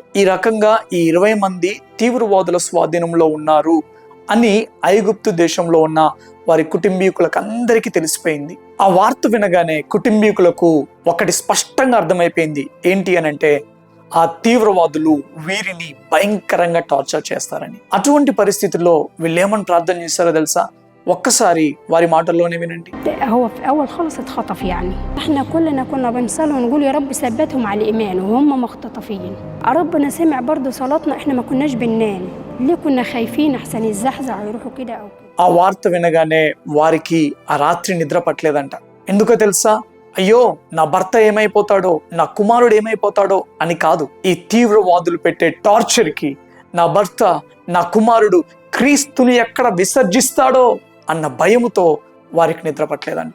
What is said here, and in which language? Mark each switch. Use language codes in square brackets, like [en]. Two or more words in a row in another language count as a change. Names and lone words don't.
[te] ఈ రకంగా ఈ 20 మంది తీవ్రవాదుల స్వాధీనంలో ఉన్నారు అని ఐగుప్తు దేశంలో ఉన్న వారి కుటుంబీకులకు అందరికీ తెలిసిపోయింది. ఆ వార్త వినగానే కుటుంబీకులకు ఒకటి స్పష్టంగా అర్థమైపోయింది. ఏంటి అని అంటే, ఆ తీవ్రవాదులు వీరిని భయంకరంగా టార్చర్ చేస్తారని. అటువంటి పరిస్థితుల్లో వీళ్ళు ఏమని ప్రార్థన చేస్తారో తెలుసా? ఒక్కసారి వారి మాటల్లోనే వినండి. [ar] هو في اول خالص اتخطف يعني احنا كلنا كنا بنصلي ونقول يا رب ثبتهم على الايمان وهم مختطفين. ربنا سمع برضو صلاتنا، احنا ما كناش بننام ليه، كنا خايفين احسن يزحزح ويروحوا كده او كده. [te] ఆ వార్త వినగానే వారికి ఆ రాత్రి నిద్ర పట్టలేదంట. ఎందుకో తెలుసా? అయ్యో నా భర్త ఏమైపోతాడో, నా కుమారుడు ఏమైపోతాడో అని కాదు, ఈ తీవ్రవాదులు పెట్టే టార్చర్ కి నా భర్త, నా కుమారుడు క్రీస్తుని ఎక్కడ విసర్జిస్తాడో అన్న భయముతో వారికి నిద్ర పట్టలేదంట.